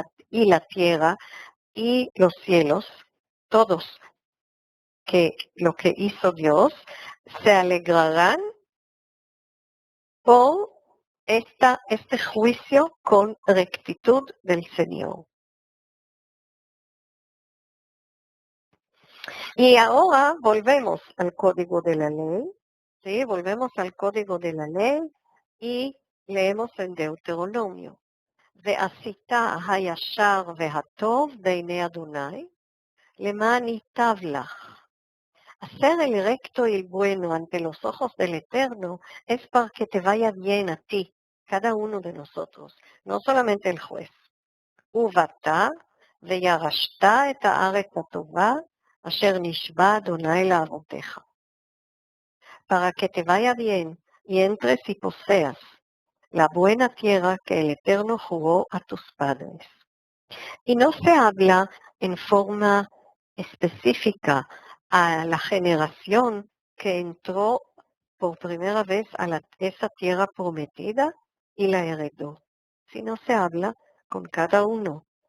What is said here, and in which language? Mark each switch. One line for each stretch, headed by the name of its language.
Spanish: y la tierra y los cielos, todos lo que hizo Dios, se alegrarán por este juicio con rectitud del Señor. Y ahora volvemos al código de la ley, ¿sí? Volvemos al código de la ley y leemos en Deuteronomio.
Hebrew: ועשית הישר והטוב בעיני אדוני, למען ייטב לך.
Spanish: Hacer el recto y el bueno ante los ojos del Eterno es para que te vaya bien a ti, cada uno de nosotros, no solamente el juez.
Hebrew: ובאת וירשת את הארץ הטובה אשר נשבע אדוני לאבותיך.
Spanish: Para que te vaya bien y entres y poseas la buena tierra que el Eterno juró a tus padres. Y no se habla en forma específica a la generación que entró por primera vez a esa tierra prometida y la heredó, sino se habla con cada uno.